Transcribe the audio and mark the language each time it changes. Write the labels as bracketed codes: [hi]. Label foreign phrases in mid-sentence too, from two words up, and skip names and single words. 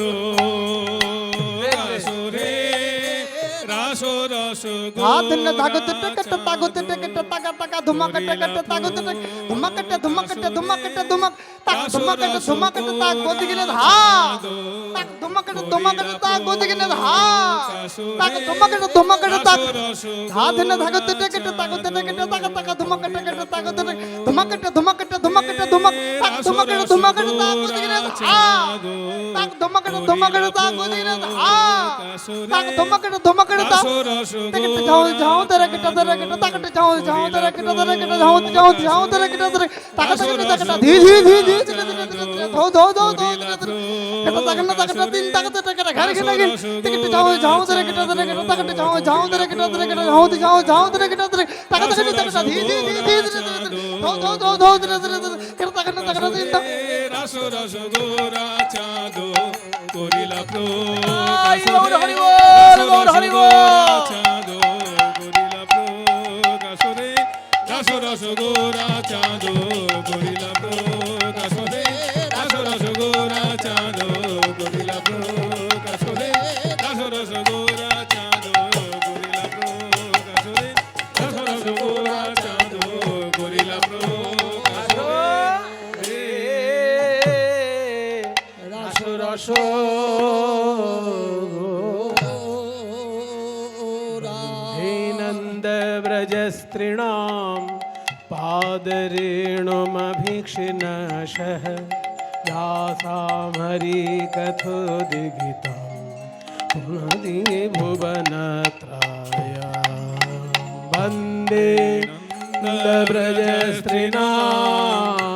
[bn] প্রকাশ রে রাস রস ধাতন ধাগতে টকট তাগতে টকট টাকা টাকা ধুমাকট টকট তাগতে ধুমাকট ধুমাকট ধুমাকট ধুমাক তাক ধুমাকট ধুমাকট তাক গতি গিনে ধা তাক ধুমাকট ধুমাকট তাক গতি গিনে ধা তাক ধুমাকট ধুমাকট তাক ধাতন ধাগতে টকট তাগতে টকট টাকা টাকা ধুমাকট টকট তাগতে ধুমাকট ধুমাকট ধুমাকট ধুমাক তাক ধুমাকট ধুমাকট তাক গতি গিনে ধা তাক ধুমাকট ধুমাকট তাক গতি গিনে ধা তাক ধুমাকট ধুমাকট তাক टकट जाओ जाओ तेरे किटा टकट जाओ जाओ तेरे किटा जाओ जाओ जाओ तेरे किटा टकट टकट धी धी धी धी धो धो धो धो टकट तीन टकट टकट घर के लगे टकट जाओ जाओ तेरे किटा टकट जाओ जाओ तेरे किटा जाओ जाओ जाओ तेरे किटा टकट टकट धी धी धी धी धो धो धो धो टकट तीन রাস রস গোরা চাঁদো করিলা গৌর হরি বল গৌর হরি বল চাঁদো করিলা প্রকাশ রে রাস রস গোরা চাঁদো করিলা প্রকাশ রে রাস রস গোরা চাঁদো করিলা প্রকাশ রে রাস রস গোরা চাঁদো করিলা প্রকাশ রে রাস রস গোরা চাঁদো করিলা প্রকাশ রে রাস রস [sa] हे नंद व्रज स्त्रीणां पादरेणुमभीक्षिणशः यासां हरिकथोदिगितं पुनदि भुवनत्रयं वन्दे नन्दव्रज स्त्रीणां